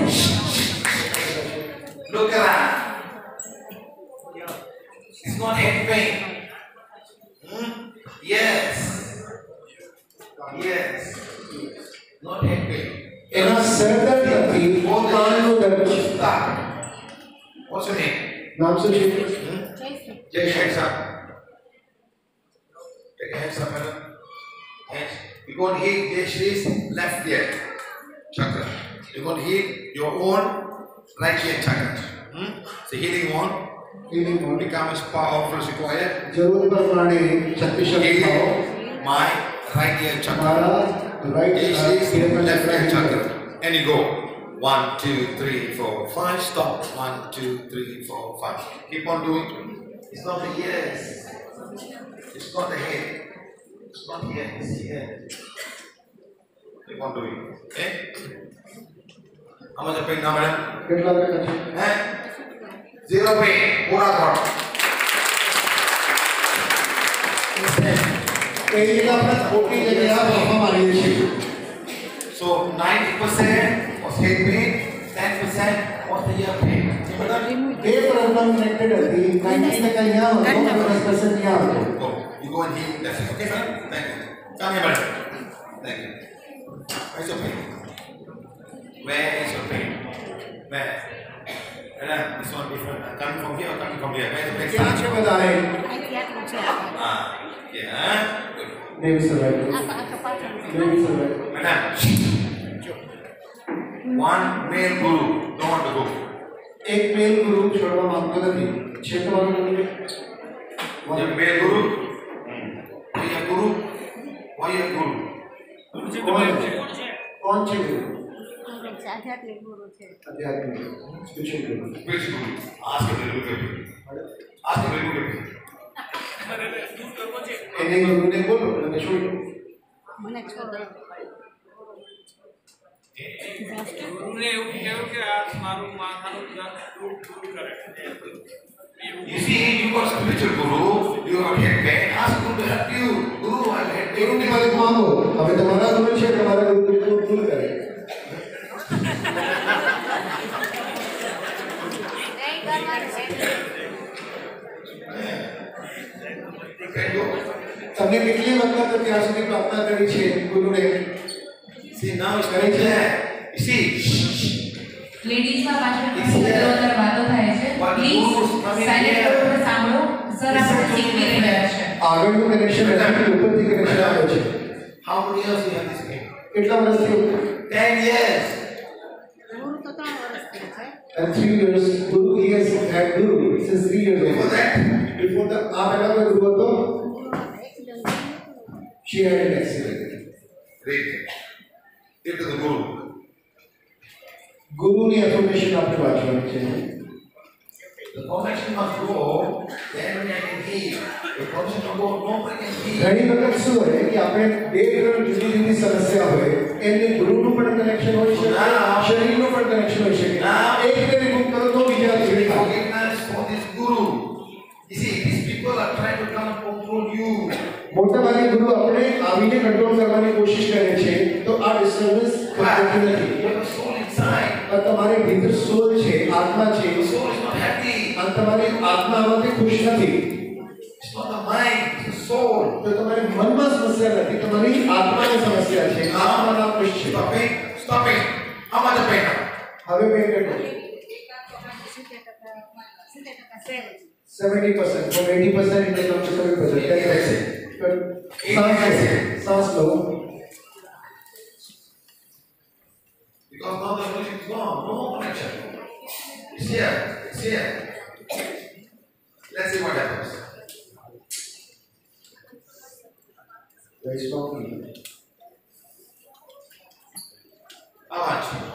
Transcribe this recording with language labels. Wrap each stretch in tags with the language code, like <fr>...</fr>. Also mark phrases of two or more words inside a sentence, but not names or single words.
<en>Look around. It's not head pain. Yes. Yes. Not head pain.</en> <gu>એના સરદર્દ નથી, કાનનો દર્દ છે.</gu> <en>Stop. What's your name?</en> <gu>નામ શું છે?</gu> <en>Take your hands up. Take your hands up, madam. Hands. You're going to hit Yeshri's left ear chakra. You're going to hit your own right ear chakra. So healing one becomes powerful as required.</en> <gu>જરૂર પ્રમાણે શક્તિશાળી થાઓ.</gu> <en>My right ear chakra.</en> <gu>મારા રાઈટ Yeshri's ઇયરમાં</gu> <en>left ear</en> <gu>ચક્ર.</gu> <en>chakra. And you go. 1, 2, 3, 4, 5. Stop. 1, 2, 3, 4, 5. Keep on doing. It's not the ears. It's not the head. It's not here. It's here. Keep on doing. Okay? How much pain now, madam?</en> <gu>કેટલા બેઠા છે?</gu> <en>Eh? Zero pain. Pura thought.</en> <gu>એ રીતે આપણે ખોટી જગ્યાએ બાફા મારીએ છીએ.</gu> <en>So 90% was head pain, 10% was the ear pain. Okay, madam?</en> <gu>બે</gu> <en>problem connected</en> <gu>હતી. 90% અહીંયા હતો, 10% અહીંયા હતો.</gu> <en>Go. You go and heal. That's it. Okay, madam? Thank you. Come here, madam. Thank you. Where's your pain? Where is your pain? Where? Madam, this one different. Coming from here or coming from here? Where's the pain?</en> <gu>ક્યાં છે વધારે?</gu> <en>Ah, yeah. Good. maybe survival. Maybe survival. Madam, one male guru don't want to go.</en> <gu>એક મેલ ગુરુ છોડવા માંગતો નથી. છે તમારો ગુરુ?</gu> <en>You male guru? Why you guru? Why you guru?</en> <gu>કોણ છે ગુરુ? આધ્યાત્મિક ગુરુ છે. આધ્યાત્મિક સ્પિરિચ્યુઅલ ગુરુ.</gu> <en>Which guru? Ask him to look at me. Ask him to look at me.</en> <gu>એને ગુરુને બોલો અને છોડો. મને છોડો. ગુરુને એવું કહેવું કે આ મારું માથાનું દર્દ દૂર કરે.</gu> <en>You see, you are spiritual guru, you are head pain. Ask guru to help you. Guru, I have head pain.</en> <gu>ગુરુની મદદ માંગો. હવે તમારા ગુરુ છે, તમારા ગુરુ દૂર કરે. તમને કેટલી વખત ત્યાં સુધી પ્રાર્થના કરી છે ગુરુને?</gu> <en>See, now it's very clear. You see,</en> <gu>લેડીઝ માં પાછળ અંદર વાતો થાય છે.</gu> <en>please silent mode</en> <gu>પર સાંભળો. સર આપણે શીખવી રહ્યા છે. આગળનું કનેક્શન નથી, ઉપરથી કનેક્શન આવે છે.</gu> <en>how many years you have this pain?</en> <gu>કેટલા વર્ષથી?</gu> <en>10 years.</en> <gu>ગુરુ તો 3 વર્ષથી છે.</gu> <en>And 3 years, Guru, he has had Guru since 3 years Before old. that, Before that,</en> <gu>આ પહેલા કોઈ ગુરુ હતો?</gu> <en>She had an accident. read. Give to the guru.</en> <gu>ગુરુની એફર્મેશન આપણે વાંચવાની છે.</gu> <en>The connection must go, then I can heal. The connection must go, nobody can heal.</en> <gu>ઘણી વખત શું હોય કે આપણે બે ત્રણ જુદી જુદી સમસ્યા હોય એમને ગુરુનું પણ કનેક્શન હોય છે, શરીરનું પણ કનેક્શન હોય છે. એકને રિમૂવ કરો તો બીજા જોડે થાય.</gu> <en>Forgiveness for this guru. You see, these people are trying to come and control you.</en> <gu>મોટા ભાગે ગુરુ આપણે આવીને કંટ્રોલ કરવાની કોશિશ કરે છે તો આ ડિસ્ટર્બન્સ થતી નથી.</gu> <en>You have a soul inside.</en> <gu>પણ તમારી ભીતર સોલ છે, આત્મા છે,</gu> <en>The soul is not happy.</en> <gu>અને તમારી આત્મા આમાંથી ખુશ નથી.</gu> <en>It's not the mind, it's the soul.</en> <gu>તો તમારી મનમાં સમસ્યા નથી, તમારી આત્માની સમસ્યા છે. આત્માના ખુશ છે.</gu> <en>Stop it. Stop it. How much the pain now?</en> <gu>હવે પેન કેટલું? 70%.</gu> <en>From 80% it becomes to 70%. 10%.</en> <hi>सांस लो.</hi> <en>Because now the connection is gone. No more connection. It's here. It's here. Let's see what happens. Very strongly. How much?</en>